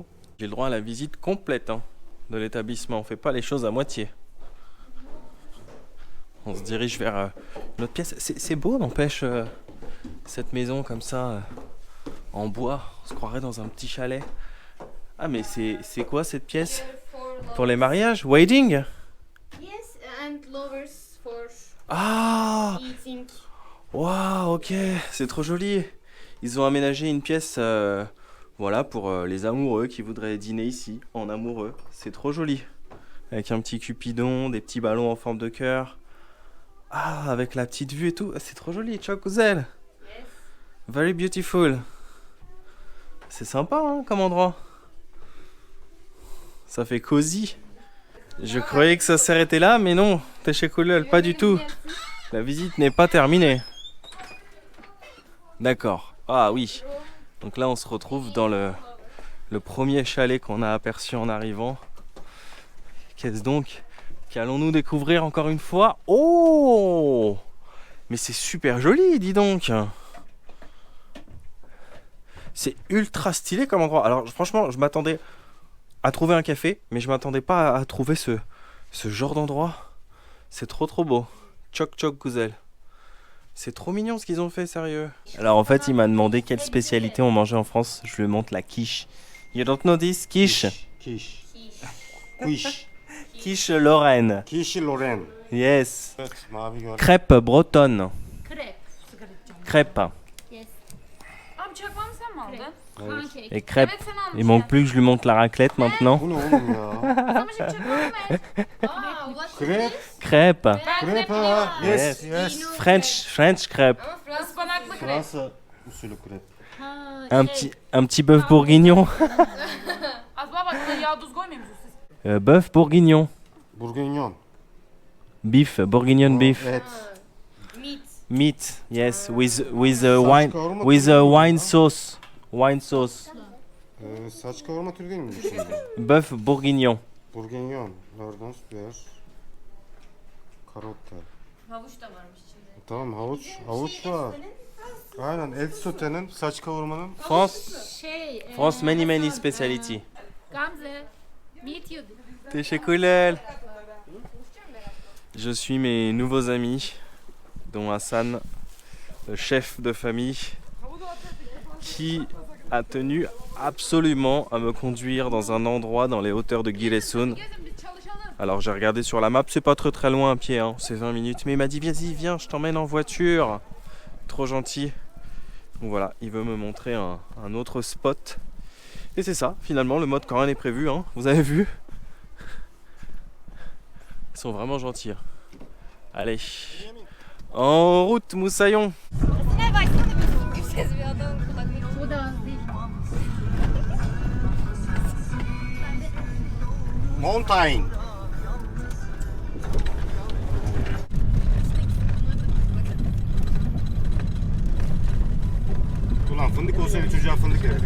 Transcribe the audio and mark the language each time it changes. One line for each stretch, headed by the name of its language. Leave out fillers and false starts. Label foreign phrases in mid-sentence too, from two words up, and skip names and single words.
French: J'ai le droit à la visite complète de l'établissement. On fait pas les choses à moitié. On se dirige vers une autre pièce. C'est beau, n'empêche, cette maison comme ça, en bois. On se croirait dans un petit chalet. Ah, mais c'est quoi cette pièce? Pour les mariages? Wedding?
English: Yes, and lovers for Ah! eating.
French: Waouh, ok, c'est trop joli. Ils ont aménagé une pièce voilà, pour les amoureux qui voudraient dîner ici, en amoureux. C'est trop joli. Avec un petit cupidon, des petits ballons en forme de cœur. Ah, avec la petite vue et tout. C'est trop joli,
Turkish: çok güzel.
English: Very beautiful.
French: C'est sympa comme endroit. Ça fait cosy. Je croyais que ça s'arrêtait là, mais non. Teşekkürler, pas du tout. La visite n'est pas terminée. D'accord. Ah oui. Donc là, on se retrouve dans le premier chalet qu'on a aperçu en arrivant. Qu'est-ce donc qu'allons-nous découvrir encore une fois? Oh! Mais c'est super joli, dis donc. C'est ultra stylé comme endroit. Alors franchement, je m'attendais à trouver un café, mais je m'attendais pas à trouver ce genre d'endroit. C'est trop beau.
Turkish: Çok güzel.
French: C'est trop mignon ce qu'ils ont fait, sérieux. Alors en fait, il m'a demandé quelle spécialité on mangeait en France. Je lui montre la quiche.
English: You don't know this? Quiche. Quiche. Quiche. Quiche Lorraine. Quiche Lorraine. Yes.
Turkish: Evet, mavi gördüm.
French: Crêpe bretonne.
Turkish: Krep.
French: Crêpe.
English: Yes.
Turkish: Abi çakmağını sen mi aldın?
English: Pancake.
French: Et crêpe.
Turkish: Evet sen almışsın.
French: Il manque plus que je lui montre la raclette maintenant.
Turkish: Bu ne oğlum ya? Ama şimdi çakmağını ver.
English: Ah, what is
Turkish: Krep.
English: this?
French: Crêpe.
Turkish: Ben Krep krep ha. biliyorum.
English: Yes, yes. French crêpe.
Turkish: Ispanaklı krep. Fransa usulü krep. Ha,
French: Un petit bœuf bourguignon.
Turkish: Az baba bak yağ tuz koymuyor musunuz siz?
French: Bœuf bourguignon. Bourguignon.
English: Beef, bourguignon beef.
Turkish: Evet.
English: meat. Meat, yes, with
Turkish: Saç kavurma
English: wine
Turkish: Türk
English: sauce. Wine sauce.
Turkish: Saç kavurma türü değil mi bu şimdi?
French: Bœuf bourguignon. Bourguignon. Lardons, biber. Karotta.
Turkish: Havuç da varmış içinde. Tamam havuç var. Aynen et sotenin, saç kavurmanın.
English: France many speciality. Gamze. Meet you.
Turkish: Teşekkürler.
French: Je suis mes nouveaux amis, dont Hassan, le chef de famille, qui a tenu absolument à me conduire dans un endroit dans les hauteurs de Giresun. Alors j'ai regardé sur la map, c'est pas très loin à pied, c'est 20 minutes, mais il m'a dit vas-y viens, je t'emmène en voiture. Trop gentil. Donc voilà, il veut me montrer un autre spot. Et c'est ça, finalement le mode quand rien n'est prévu, vous avez vu. Ils sont vraiment gentils. Allez, en route Moussaillon.
Turkish: Bu da az değil.
English: Mountain.
Turkish: Ulan Fındık olsa bir çocuğa fındık verirdik.